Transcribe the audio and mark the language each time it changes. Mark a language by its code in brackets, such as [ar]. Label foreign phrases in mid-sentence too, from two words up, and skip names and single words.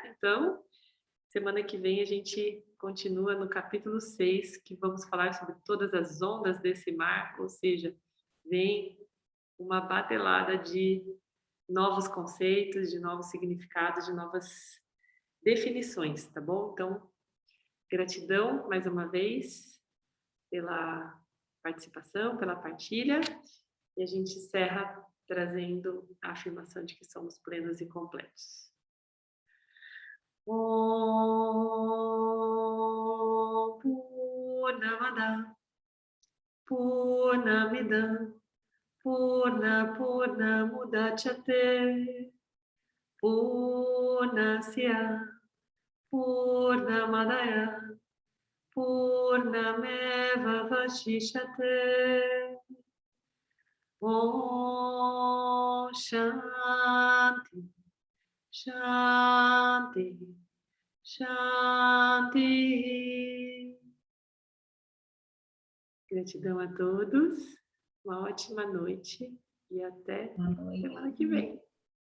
[pt] Então, semana que vem a gente continua no capítulo 6, que vamos falar sobre todas as ondas desse mar, ou seja, vem uma batelada de novos conceitos, de novos significados, de novas definições, tá bom? Então, gratidão mais uma vez pela participação, pela partilha, e a gente encerra trazendo a afirmação de que somos plenos e completos. [sa] ॐ पूर्णमदः पूर्णमिदं पूर्णमुदच्यते पूर्णस्य पूर्णमादाय पूर्णमेव वशिष्यते. ॐ शान्तिः शान्तिः शान्तिः. [pt] Gratidão a todos, uma ótima noite e até semana que vem.